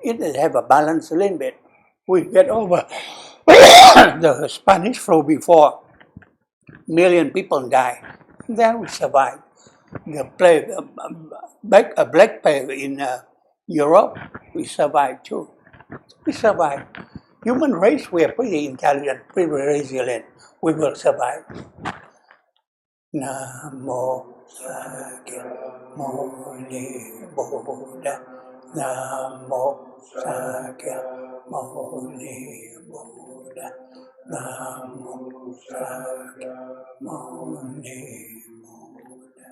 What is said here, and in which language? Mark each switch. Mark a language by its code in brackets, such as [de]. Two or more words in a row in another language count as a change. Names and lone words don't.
[en] it have a balance a little bit. We get over the Spanish flu before, million people die. Then we survive. The plague, black plague in Europe, we survived too. We survive. Human race, we are pretty intelligent, pretty resilient. We will survive. [pi] Namo Sakya Muni Buddha. Namo Sakya Muni Buddha. Namo Sakya Muni Buddha.